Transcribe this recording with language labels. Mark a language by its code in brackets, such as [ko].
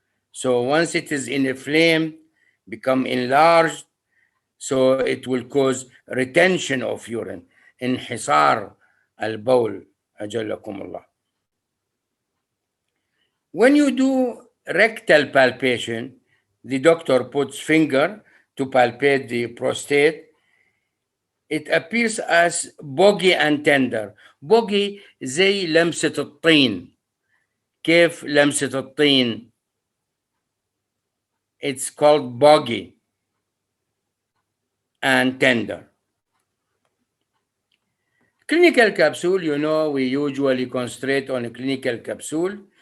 [en] So once it is inflamed, become enlarged, so it will cause retention of urine, انحسار البول أجلكم الله. When you do rectal palpation, the doctor puts finger to palpate the prostate. It appears as boggy and tender. [ar] Boggy زي لمسة الطين. [en] كيف لمسة الطين؟ It's called boggy and tender. Clinical capsule, you know, we usually concentrate on a clinical capsule.